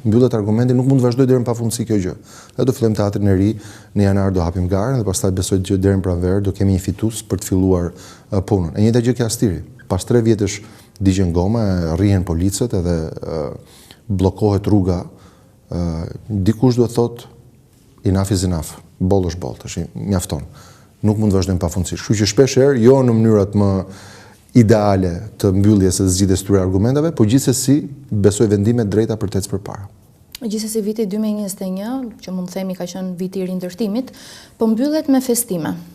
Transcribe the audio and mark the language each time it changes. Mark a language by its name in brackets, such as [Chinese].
[Albanian] Mbyllet argumenti, nuk mund të vazhdoj deri në pafundësi kjo gjë. Ne do fillojmë teatrin e ri, në janar do hapim garën dhe pastaj besoj që deri në pranverë do kemi një fitues për të filluar punën. E njëjta gjë ke Astiri. Pas 3 vjetësh digjen goma, rrihen policët edhe bllokohet rruga. Dikush duhet thotë [English] enough is enough. [Albanian] Boll është boll, tash mjafton. Nuk mund të vazhdojmë pafundësisht. Kështu që shpesh herë jo në mënyrat më ideale të mbylljes së zgjidhjes këtyre argumenteve, por gjithsesi besoj vendime drejta për të ecë përpara. Gjithsesi viti 2021, që mund të themi ka qenë viti i rindërtimit, po mbyllet me festime.